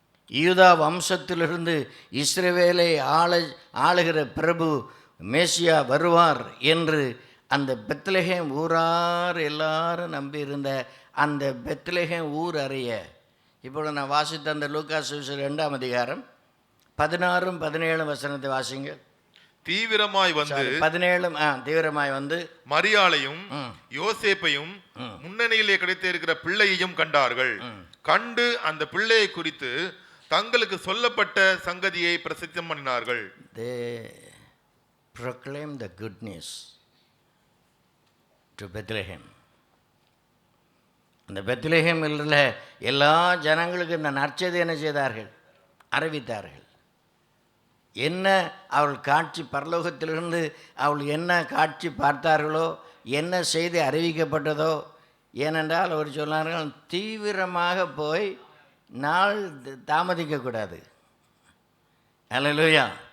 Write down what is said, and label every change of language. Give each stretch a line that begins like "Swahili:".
Tamil: யூதா வம்சத்திலிருந்து இஸ்ரவேலை ஆளுகிற பிரபு மேசியா வருவார் என்று அந்த பெத்லகேம் ஊரார் எல்லாரும் நம்பியிருந்த அந்த பெத்லகேம் ஊர் அறிய, இப்பொழுது நான் வாசித்த அந்த லூக்கா சுவிசேஷம் 2ஆம் அதிகாரம் 16, 17 வசனத்தை வாசிங்க. தீவிரமாய் வந்து 17 தீவிரமாய் வந்து மரியாளையும் யோசேப்பையும் முன்னணியிலே கிடைத்து இருக்கிற பிள்ளையையும் கண்டார்கள். கண்டு அந்த பிள்ளையை குறித்து தங்களுக்கு சொல்லப்பட்ட சங்கதியை பிரசித்தம் பண்ணினார்கள்.
English: They proclaim the good news to Bethlehem.
Tamil: அந்த பெத்லகேமில் உள்ள எல்லா ஜனங்களுக்கும் இந்த நற்செய்தி என்ன செய்தார்கள்? அறிவித்தார்கள். என்ன அவள் காட்சி, பரலோகத்திலிருந்து அவள் என்ன காட்சி பார்த்தார்களோ, என்ன செய்தி அறிவிக்கப்பட்டதோ. ஏனென்றால் அவர் சொன்னார்கள், தீவிரமாக போய் நாள் தாமதிக்கக்கூடாது. அல்லேலூயா.